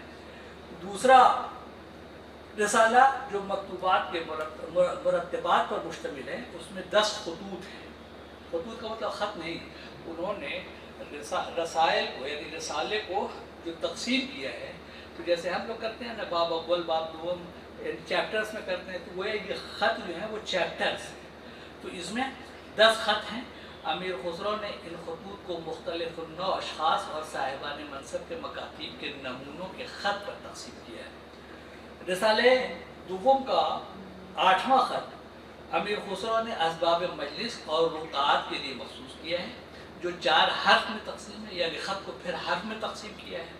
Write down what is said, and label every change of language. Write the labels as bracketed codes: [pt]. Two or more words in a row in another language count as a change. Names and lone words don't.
[ur] دوسرا رسالہ جو مکتوبات کے مرتبات پر مشتمل ہے، اس میں 10 خطوط ہیں. خطوط کا مطلب خط نہیں. انہوں نے رسائل کو یعنی رسالے کو جو تقسیم کیا ہے، تو جیسے ہم لوگ کرتے ہیں نا باب اول باب دوم چیپٹرز میں کرتے ہیں، تو وہ یہ خط جو ہیں وہ چیپٹرز ہیں. تو اس میں 10 خط ہیں. امیر خسرو نے ان خطوط کو مختلف النوع اشخاص اور صاحبان منصب کے مکاتیب کے نمونوں کے خط پر تقسیم کیا ہے. رسالے دوم کا 8واں خط امیر خسرو نے اسباب مجلس اور رکعات کے لیے مخصوص کیا ہے، جو 4 حرف میں تقسیم ہے، یعنی خط کو پھر حرف میں تقسیم کیا ہے.